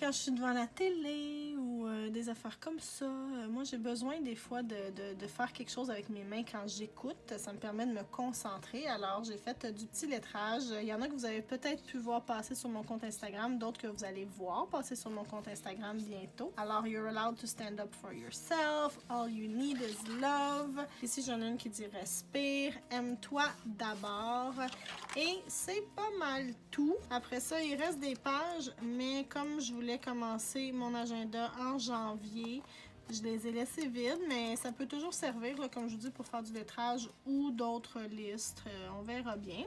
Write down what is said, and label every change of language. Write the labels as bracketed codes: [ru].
[fr] Quand je suis devant la télé ou des affaires comme ça, moi j'ai besoin des fois de faire quelque chose avec mes mains quand j'écoute. Ça me permet de me concentrer. Alors j'ai fait du petit lettrage. Il y en a que vous avez peut-être pu voir passer sur mon compte Instagram, d'autres que vous allez voir passer sur mon compte Instagram bientôt. Alors, [en] you're allowed to stand up for yourself. All you need is love. [fr] Ici, j'en ai une qui dit respire, aime-toi d'abord. Et c'est pas mal tout. Après ça, il reste des pages, mais comme je voulais commencer mon agenda en janvier, je les ai laissés vides, mais ça peut toujours servir, là, comme je vous dis, pour faire du lettrage ou d'autres listes. On verra bien.